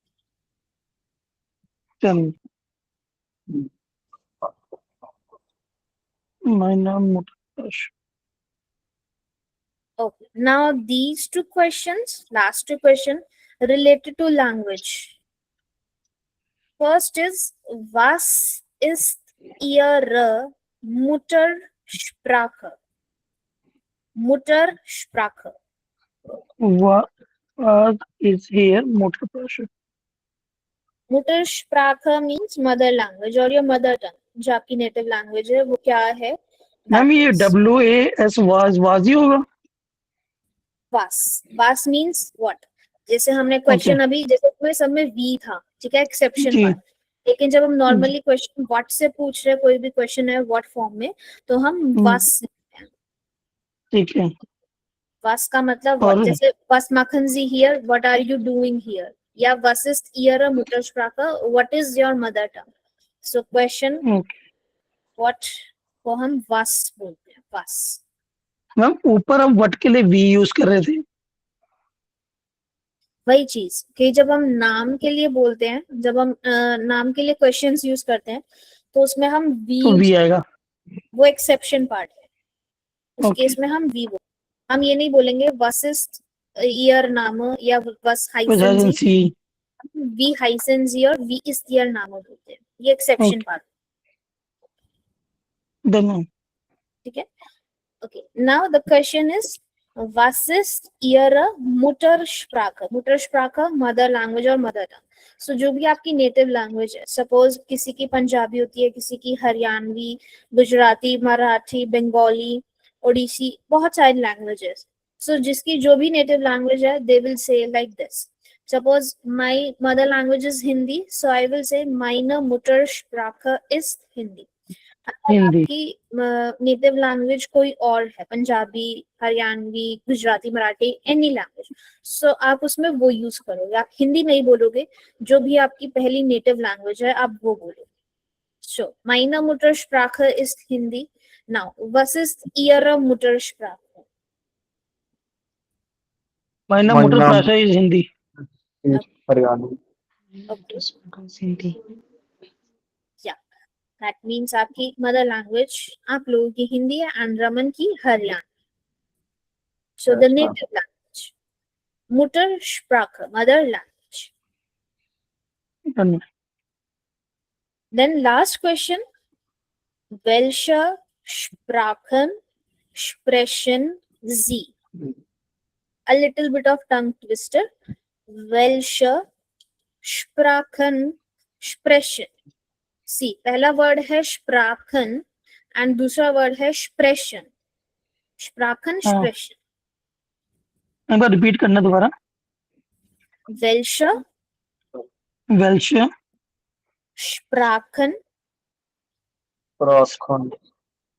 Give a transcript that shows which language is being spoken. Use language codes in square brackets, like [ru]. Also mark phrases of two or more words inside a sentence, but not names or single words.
[de] German. Mein Name Mutterpasch. [en] Okay. Now these two questions, last two questions related to language. First is, [de] was ist Ihre Muttersprache? Muttersprache. Was is here Mutterpasch? [en] Muttersprache means mother language or your mother tongue. [hi] जो आपकी [en] native language [hi] है वो क्या है? मैम ये WAS was ही होगा. [en] was means what? [hi] जैसे हमने क्वेश्चन अभी जैसे इसमें सब में वी था, ठीक है, एक्सेप्शन जी. पार्ट. लेकिन जब हम [en] normally question what [hi] से पूछ रहे, कोई भी क्वेश्चन है [en] what form [hi] में, तो हम was ठीक है. [en] was [hi] का मतलब [en] what? जैसे [de] was machen Sie [en] here, what are you doing here? [de] या was ist Ihre Muttersprache, [en] what is your mother tongue? So question what [hi] को हम was बोलते हैं. was. मैम ऊपर हम व्हाट के लिए वी यूज कर रहे थे. वही चीज कि जब हम नाम के लिए बोलते हैं, जब हम नाम के लिए [en] questions use [hi] करते हैं, तो उसमें हम वी आएगा. वो [en] exception part [hi] है. उस केस में हम वी बोलते. हम ये नहीं बोलेंगे [de] was ist Ihr Name [hi] या [de] was heißen Sie. Wie heißen Sie और wie ist Ihr Name [hi] बोलते हैं. ये [en] exception part. [hi] ठीक है. [en] Okay. Now the question is, [de] was ist Ihre Muttersprache? [en] Muttersprache mother language और mother tongue. [hi] सो जो भी आपकी [en] native language [hi] है, सपोज किसी की पंजाबी होती है, किसी की हरियाणवी, गुजराती, मराठी, बंगाली, ओडिसी, बहुत सारी लैंग्वेजेस. [en] सो [hi] जिसकी जो भी [en] native language है, they will say like this. Suppose my mother language is Hindi, so I will say [de] meine Muttersprache ist Hindi. [hi] आपकी [en] native language [hi] कोई और है, पंजाबी, हरियाणवी, गुजराती, मराठी, [en] any language, [hi] सो आप उसमें वो यूज करोगे. आप हिंदी नहीं बोलोगे, जो भी आपकी पहली [en] native language [hi] है आप वो बोलोगे. [de] सो meine Muttersprache ist Hindi. Now was ist Ihre Muttersprache? meine Muttersprache is Hindi. [hi] हरियाणवी. हिंदी. [en] That means [hi] आपकी [en] mother language [hi] आप लोगों की हिंदी है एंड रमन की हरियाणवी. [en] So the native language, Muttersprache, mother language. Then last question, [de] welche Sprachen sprechen Sie? [en] A little bit of tongue twister. [de] Welche Sprachen sprechen? [en] See, [hi] पहला वर्ड है Sprachen एंड दूसरा वर्ड है Sprechen. [de] Sprachen, Sprechen. [hi] एक बार रिपीट करना दोबारा. [de] Welche Sprachen